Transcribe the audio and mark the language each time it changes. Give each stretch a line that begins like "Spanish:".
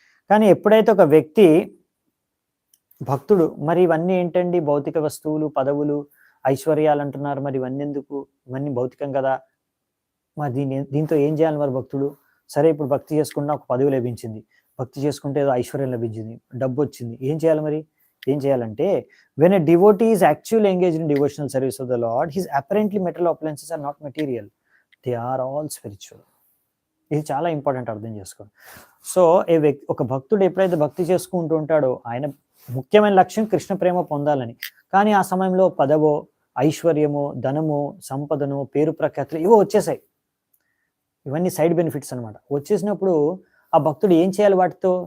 Telugu: కానీ ఎప్పుడైతే ఒక వ్యక్తి భక్తుడు మరి ఇవన్నీ ఏంటండి, భౌతిక వస్తువులు, పదవులు, ఐశ్వర్యాలు అంటున్నారు, మరి ఇవన్నీ ఎందుకు, ఇవన్నీ భౌతికం కదా, మరి దీంతో ఏం చేయాలి మరి భక్తుడు? సరే ఇప్పుడు భక్తి చేసుకున్న ఒక పదవి లభించింది, భక్తి చేసుకుంటే ఏదో ఐశ్వర్యం లభించింది, డబ్బు వచ్చింది, ఏం చేయాలి మరి? ఏం చేయాలంటే
English: when a devotee is actually engaged in devotional service of the Lord, his apparently material appliances are not material, they are all spiritual.
Telugu: ఇది చాలా ఇంపార్టెంట్, అర్థం చేసుకోండి. సో ఒక భక్తుడు ఎప్పుడైతే భక్తి చేసుకుంటూ ఉంటాడో ఆయన ముఖ్యమైన లక్ష్యం కృష్ణ ప్రేమ పొందాలని. కానీ ఆ సమయంలో పదవో, ఐశ్వర్యము, ధనము, సంపదను, పేరు ప్రఖ్యాతులు ఇవో వచ్చేసాయి. ఇవన్నీ సైడ్ బెనిఫిట్స్ అనమాట. వచ్చేసినప్పుడు ఆ భక్తుడు ఏం చేయాలి వాటితో?